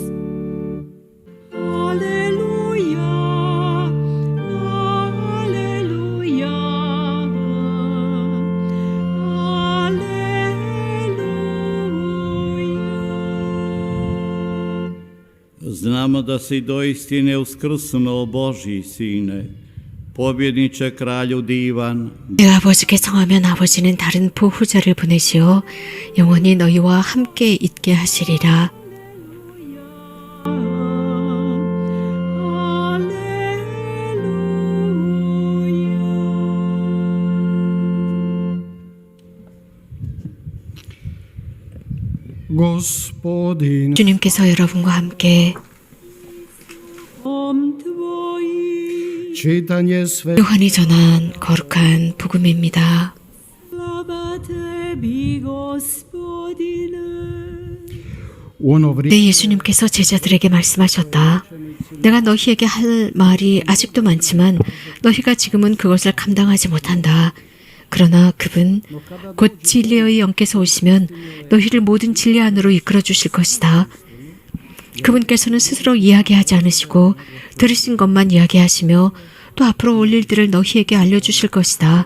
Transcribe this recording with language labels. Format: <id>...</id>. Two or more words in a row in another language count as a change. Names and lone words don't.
<hr>Aleluja, aleluja, aleluja. Znamo da si doistine uskrsnuo, Božji Sine, pobjedniče kralju divan.</hr> <ko>내가 아버지께 성하면 아버지는 다른 보호자를 보내시어 영원히 너희와 함께 있게 하시리라.</ko> <hr>Gospodin</hr> <ko>주님께서 여러분과 함께</ko> <hr>čitanje sve</hr> <ko>요한이 전한 거룩한 복음입니다.</ko> <hr>Slava tebi, Gospodine. u ono vrijeme</hr> <ko>네, 예수님께서 제자들에게 말씀하셨다. 내가 너희에게 할 말이 아직도 많지만 너희가 지금은 그것을 감당하지 못한다. 그러나 그분 곧 진리의 영께서 오시면 너희를 모든 진리 안으로 이끌어 주실 것이다. 그분께서는 스스로 이야기하지 않으시고 들으신 것만 이야기하시며 또 앞으로 올 일들을 너희에게 알려주실 것이다.</ko>